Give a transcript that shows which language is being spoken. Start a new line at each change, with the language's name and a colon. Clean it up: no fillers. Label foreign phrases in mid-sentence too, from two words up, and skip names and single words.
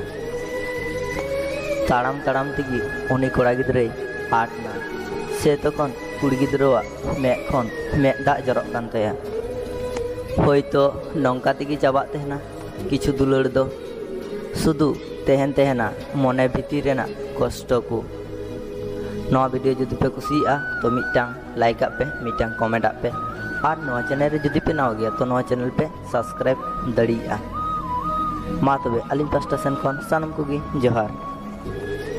Santali: ᱛᱟᱲᱟᱢ ᱛᱟᱲᱟᱢ ᱛᱮᱜᱮ ᱩᱱᱤ ᱠᱚᱲᱟ ᱜᱤᱫᱽᱨᱟᱹᱭ ᱟᱫ ᱮᱱᱟ। ᱥᱮ ᱛᱚᱠᱷᱚᱱ ᱠᱩᱲᱤ ᱜᱤᱫᱽᱨᱟᱹᱣᱟᱜ ᱢᱮᱫ ᱠᱷᱚᱱ ᱢᱮᱫ ᱫᱟᱜ ᱡᱚᱨᱚᱜ ᱠᱟᱱ ᱛᱟᱭᱟ। ᱦᱳᱭᱛᱚ ᱱᱚᱝᱠᱟ ᱛᱮᱜᱮ ᱪᱟᱵᱟᱜ ᱛᱟᱦᱮᱱᱟ ᱠᱤᱪᱷᱩ ᱫᱩᱞᱟᱹᱲ ᱫᱚ। ᱥᱩᱫᱷᱩ ᱛᱟᱦᱮᱱ ᱛᱟᱦᱮᱱᱟ ᱢᱚᱱᱮ ᱵᱷᱤᱛᱤᱨ ᱨᱮᱱᱟᱜ ᱠᱚᱥᱴᱚ ᱠᱚ। ᱱᱚᱣᱟ ভিডিও যদি পে কুসিয়াᱜᱼᱟ তো মিᱫᱴᱟᱝ লাইক ᱟᱜ ᱯᱮ, ᱢᱤᱫᱴᱟᱝ ᱠᱚᱢᱮᱱᱴ ᱟᱜ ᱯᱮ, ᱟᱨ ᱱᱚᱣᱟ ᱪᱮᱱᱮᱞ ᱨᱮ ᱡᱩᱫᱤ ᱯᱮ ᱱᱟᱣᱟ ᱜᱮᱭᱟ ᱛᱚ ᱱᱚᱣᱟ ᱪᱮᱱᱮᱞ ᱯᱮ ᱥᱟᱵᱥᱠᱨᱟᱭᱤᱵ ᱫᱟᱲᱮᱭᱟᱜᱼᱟ। ᱢᱟ ᱛᱚᱵᱮ ᱟᱹᱞᱤᱧ ᱯᱟᱥᱴᱟ ᱥᱮᱱ ᱠᱷᱚᱱ ᱥᱟᱱᱟᱢ ᱠᱚᱜᱮ ᱡᱚᱦᱟᱨ।